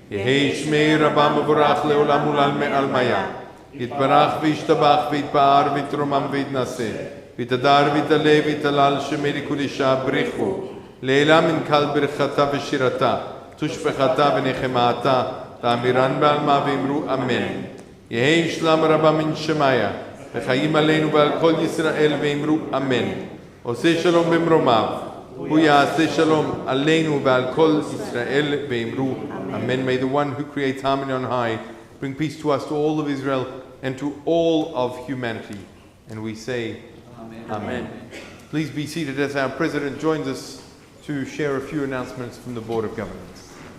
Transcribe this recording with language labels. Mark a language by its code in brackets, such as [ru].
[arc] Yehei shmei rabba mevorach leolam ulal me'al maya, yitbarach v'yishtabach v'yitpa'ar v'yitromam v'yitnaseh, v'yitadar v'yitaleh v'yitalal shemei likudisha brichu, לעילה מן קל ברכתה ושירתה, תושבחתה ונחמתה, תאמירן בעלמה ואמרו אמן. יהי שלם רבה מן שמיה, וחיים עלינו ועל כל ישראל ואמרו אמן. [he] עושה שלום במרומיו, הוא יעשה שלום עלינו ועל כל ישראל ואמרו amen. [en] May the one who creates harmony on high bring peace to us, to all of Israel, and to all of humanity. And we say amen. Amen. Please be seated as our president joins us to share a few announcements from the Board of Governors.